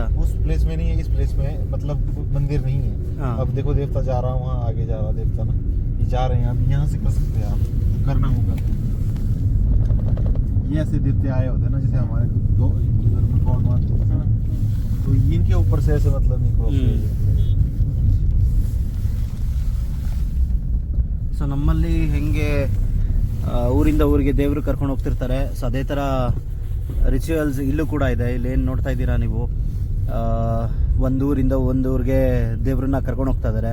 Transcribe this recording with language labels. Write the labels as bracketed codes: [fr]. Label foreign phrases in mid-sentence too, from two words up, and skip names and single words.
[hi] उस प्लेस में नहीं है, इस प्लेस में मतलब मंदिर नहीं है। हाँ। अब देखो देवता जा रहा है, वहाँ आगे जा रहा है देवता ना, ये जा रहे हैं, अब यहाँ से कर सकते हैं आप, करना होगा। ये ऐसे देवते आए होते हैं ना, जैसे हमारे दो हिंदू धर्म में गॉड मानते हैं, तो इनके ऊपर से ऐसे मतलब नहीं क्रॉस किया। [kn] ಸೊ ನಮ್ಮಲ್ಲಿ ಹೆಂಗೆ ಊರಿಂದ ಊರಿಗೆ ದೇವರು ಕರ್ಕೊಂಡು ಹೋಗ್ತಿರ್ತಾರೆ, ಸೊ ಅದೇ ಥರ ರಿಚುವಲ್ಸ್ ಇಲ್ಲೂ ಕೂಡ ಇದೆ. ಇಲ್ಲಿ ಏನು ನೋಡ್ತಾ ಇದ್ದೀರಾ ನೀವು, ಒಂದು ಊರಿಂದ ಒಂದು ಊರಿಗೆ ದೇವ್ರನ್ನ ಕರ್ಕೊಂಡು ಹೋಗ್ತಾ ಇದ್ದಾರೆ.